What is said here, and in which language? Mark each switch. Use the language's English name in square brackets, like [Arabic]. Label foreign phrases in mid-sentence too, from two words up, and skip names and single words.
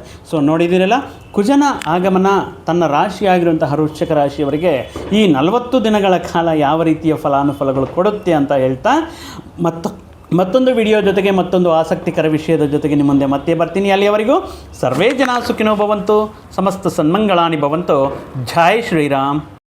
[Kannada] ಸೊ ನೋಡಿದ್ದೀರಲ್ಲ, ಕುಜನ ಆಗಮನ ತನ್ನ ರಾಶಿಯಾಗಿರುವಂತಹ ವೃಶ್ಚಿಕ ರಾಶಿಯವರಿಗೆ ಈ 40 ದಿನಗಳ ಕಾಲ ಯಾವ ರೀತಿಯ ಫಲಾನುಫಲಗಳು ಕೊಡುತ್ತೆ ಅಂತ ಹೇಳ್ತಾ ಮತ್ತೊಂದು ವಿಡಿಯೋ ಜೊತೆಗೆ ಮತ್ತೊಂದು ಆಸಕ್ತಿಕರ ವಿಷಯದ ಜೊತೆಗೆ ನಿಮ್ಮ ಮುಂದೆ ಮತ್ತೆ ಬರ್ತೀನಿ. [Sanskrit] ಅಲ್ಲಿಯವರೆಗೂ ಸರ್ವೇ ಜನ ಸುಖಿನೋ ಭವಂತು, ಸಮಸ್ತ ಸನ್ಮಂಗಳಾನಿ ಭವಂತು. [Kannada] ಜೈ ಶ್ರೀರಾಮ್.